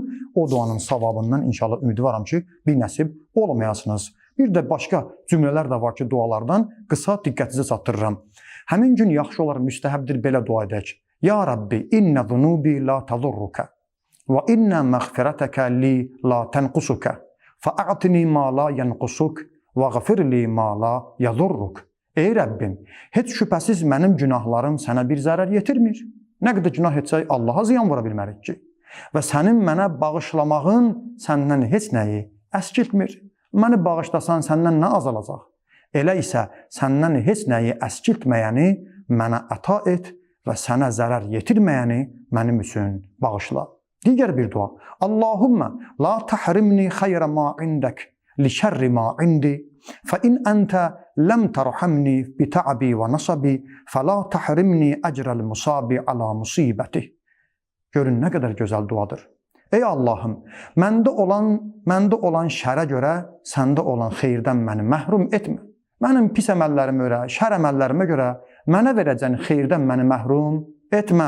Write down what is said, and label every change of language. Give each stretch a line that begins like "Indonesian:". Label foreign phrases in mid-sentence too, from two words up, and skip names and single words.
Azerbaijani: O duanın savabından inşallah ümidi varam ki, bir nəsib olmayasınız. Bir də başqa cümlələr də var ki, dualardan qısa diqqətinizə çatdırıram. Həmin gün yaxşı olar, müstəhəbdir belə dua edək.
Arabic: يا رب، إن ذنوبي لا تضرك وإن مغفرتك لي لا تنقصك فَأَعْتِنِي مَا لَا يَنْقُسُكْ وَغَفِرْ لِي مَا لَا يَضُرُّكْ.
Azerbaijani: Ey Rəbbim, heç şübhəsiz mənim günahlarım sənə bir zərər yetirmir. Nə qədər günah etsək Allaha ziyan vura bilmərik ki. Və sənin mənə bağışlamağın səndən heç nəyi əskiltmir. Məni bağışlasan səndən nə azalacaq? Elə isə səndən heç nəyi əskiltməyəni mənə əta et və sənə zərər yetirməyəni mənim üçün bağışla. Digər bir dua.
Arabic: اللهم لا تحرمني خير ما عندك لشر ما عندي فإن أنت لم ترحمني بتعبي ونصبي فلا تحرمني أجر المصاب على مصيبتي.
Azerbaijani: Görün nə qədər gözəl duadır. Ey Allahım, məndə olan şərə görə səndə olan xeyirdən məni məhrum etmə. Mənim pis əməllərimə görə, şər əməllərimə görə mənə verəcən xeyirdən məni məhrum etmə.